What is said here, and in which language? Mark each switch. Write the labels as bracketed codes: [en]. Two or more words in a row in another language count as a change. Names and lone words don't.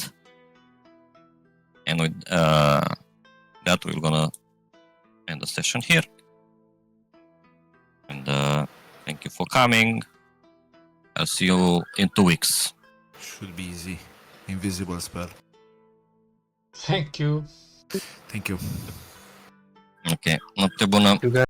[en] And with that, we're gonna end the session here. And thank you for coming. I'll see you in 2 weeks. Should be easy. Invisible spell. Thank you. Thank you. [ro] Ok, noapte bună. [en] You guys